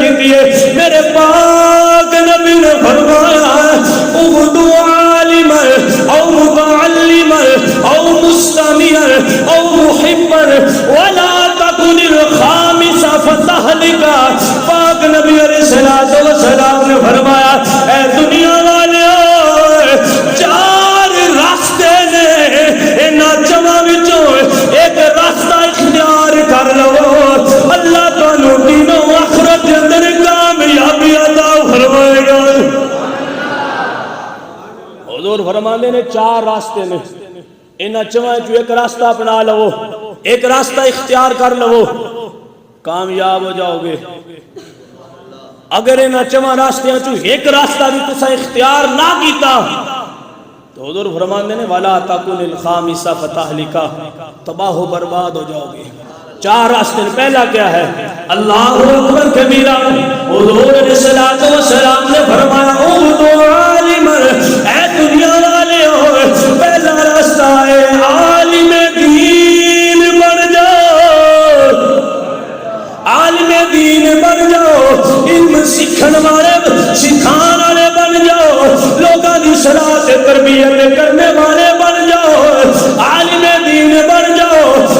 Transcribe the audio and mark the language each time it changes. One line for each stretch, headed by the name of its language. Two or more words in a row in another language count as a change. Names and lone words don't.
Punjabi: لیے میرے پاک نبی نے فرمایا
Arabic: اغدو عالما او متعلما او مستمعا او محبا ولا تكن الخامس فتهلك.
Punjabi: پاک نبی
Arabic: علیہ الصلوۃ والسلام
Punjabi: نے فرمایا اے دنیا والے چار راستے نے انہاں چواں وچوں ایک راستہ اختیار کر لو اللہ تانوں دین و آخرت دے اندر کامیابی عطا فرمائے گا. حضور فرماندے نے چار راستے نے انہاں چواں وچوں ایک راستہ اپنا لو ایک راستہ اختیار کر لو کامیاب ہو جاؤ گے. اگر انہاں چواں راستیاں چوں ایک راستہ بھی تسا اختیار نہ کیتا تو حضور فرماندے نے
Arabic: وَلَا تَكُنِ الْخَامِسَ فَتَهْلِكَ
Punjabi: تباہ و برباد ہو جاؤ گے. چار راستے پہلا کیا ہے
Arabic: اللہ اکبر کبیرہ.
Punjabi: حضور
Arabic: علیہ الصلوۃ والسلام
Punjabi: نے فرمایا
Arabic: اغدو عالما
Punjabi: اے دنیا والے ہو پہلا راستہ ہے عالم دین بن جاؤ عالم دین بن جاؤ علم سکھن والے سکھان والے بن جاؤ لوگاں دی صلاح سے تربیت کرنے والے بن جاؤ عالم دین بن جاؤ.